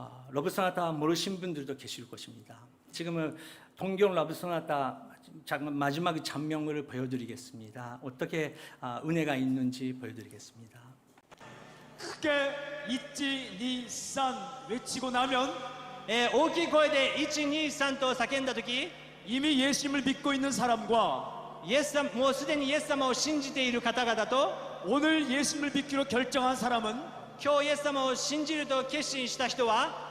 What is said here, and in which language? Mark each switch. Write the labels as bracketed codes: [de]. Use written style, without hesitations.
[ko] 러브소나타 모르신 분들도 계실 것입니다. 지금은 동경 러브소나타 마지막 장면을 보여드리겠습니다. 어떻게 은혜가 있는지 보여드리겠습니다. 크게 이치 니산 외치고 나면 [ja] 大きい声で1、2、3と叫んだとき、 [ko] 이미 예수님을 믿고 있는 사람과 [ja] もうすでにイエス様を信じている方々と [ko] 오늘 예수님을 믿기로 결정한 사람은 [ja] 今日イエス様を信じると決心した人は